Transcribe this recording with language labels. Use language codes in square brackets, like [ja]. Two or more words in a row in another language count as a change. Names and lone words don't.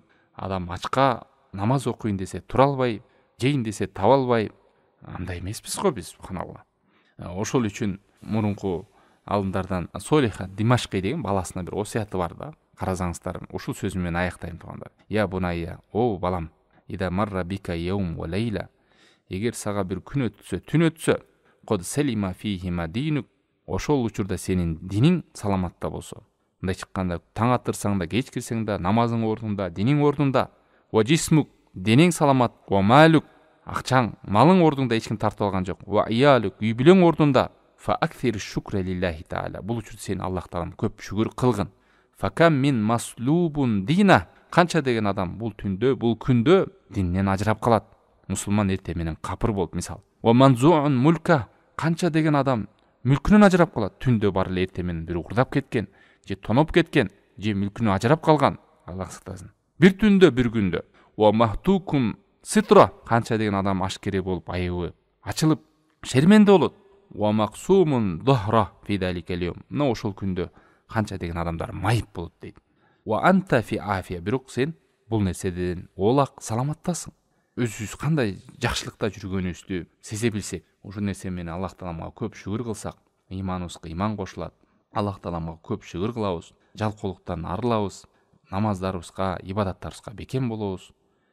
[ky] Адам ачка намаз окуйн десе тура албай, жейин десе таба албай, андай эмеспиз го биз, субханалла. Ошол үчүн мурунку алымдардан Солиха Димашкый деген баласына бир осуяты бар да. Карасаңыздар, ушул сөзүм менен аяктайм туугандар. [ar] "يا بني", [ky] о балам, [ar] "إذا مر بك يوم وليلة", [ky] эгер сага бир күн өтсө, түн өтсө, [ar] "قد سلم فيهما دينك", [ky] ошол учурда сенин диниң саламатта болсо. Мындай чыкканда, таң атырсаң да, кеч кирсең да, намазың ордунда, диниң ордунда. [ar] "وجسمك", [ky] денең саламат. [ar] "ومالك", [ky] акчаң, малың ордунда, эч ким тартып алган жок. [ar] "وعيالك", [ky] үй бүлөң ордунда. [ar] "فأكثر شكرا لله تعالى", [ky] бул учурда сен Аллах таалам көп шүгүр кылгын. [ar] "فكم من مسلوب دينا", [ky] канча деген адам бул түндө, бул күндө динден ажырап калат. Мусулман эртең менен капыр болуп, мисал. [ar] "ومنزوع ملكا", [ky] канча деген адам мүлкүнөн ажырап калат. Түндө бар эле эртең менен бир уурдап кеткен, же тоноп кеткен, же мүлкүнөн ажырап калган. Аллах сактасын. Бир түндө, бир күндө. [ar] "ومهتوك سترا", [ky] канча деген адам ашкере болуп, айыбы ачылып, шерменде болот. [ar] "ومقصوم ظهرا في ذلك اليوم", [ky] мына ошол күндө канча деген адамдар майып болот дейт. [ar] "وأنت في عافية", [ky] бирок сен бул нерседен оолак, саламаттасың. Өзүбүз кандай жакшылыкта жүргөнүбүздү сезе билсек, ошол нерсе менен Аллах тааламга көп шүгүр кылсак, ыйманыбызга ыйман кошулат. Аллах тааламга көп шүгүр кылабыз, жалкоолуктан арылабыз, намаздарыбызга, ибадаттарыбызга бекем болобуз.